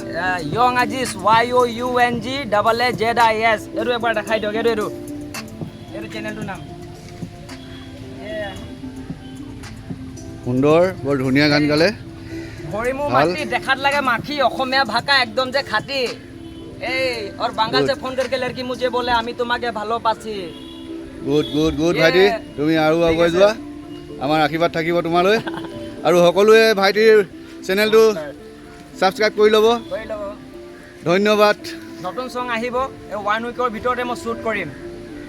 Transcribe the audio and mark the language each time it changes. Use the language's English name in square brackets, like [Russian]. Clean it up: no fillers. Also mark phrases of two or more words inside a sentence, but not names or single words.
[Assamese] ইয়ং আজিজ, YOUNG ZIS। এইটো এবাৰ দেখাই দিয়ক। এইটো চেনেলটোৰ নাম। সুন্দৰ, বৰ ধুনীয়া গান গালে। ভৰি মোৰ মাটি, দেখাত লাগে মাখি, অসমীয়া ভাষা একদম যে খাটি। [Hindi] और बांगाल से फोन करके लड़की मुझे बोले [Bangla] আমি তোমাকে ভালো পাচ্ছি। [Assamese] গুড ভাইটি, তুমি আৰু আগুৱাই যোৱা, আমাৰ আশীৰ্বাদ থাকিব তোমালৈ। আৰু সকলোৱে ভাইটিৰ চেনেলটো ছাবস্ক্ৰাইব কৰি ল'ব। ধন্যবাদ। নতুন চং আহিব, 1 উইকৰ ভিতৰতে মই শ্বুট কৰিম।